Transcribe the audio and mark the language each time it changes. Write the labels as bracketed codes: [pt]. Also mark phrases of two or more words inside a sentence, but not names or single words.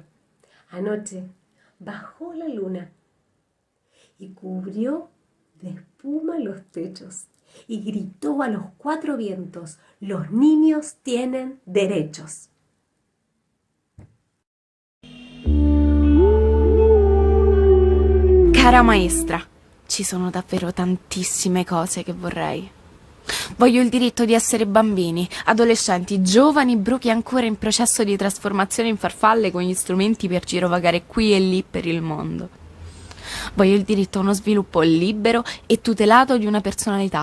[es] Anoche bajó la luna y cubrió de espuma los techos y gritó a los cuatro vientos: los niños tienen derechos. [it] Cara maestra, ci sono davvero tantissime cose che vorrei. Voglio il diritto di essere bambini, adolescenti, giovani bruchi ancora in processo di trasformazione in farfalle con gli strumenti per girovagare qui e lì per il mondo. Voglio il diritto a uno sviluppo libero e tutelato di una personalità.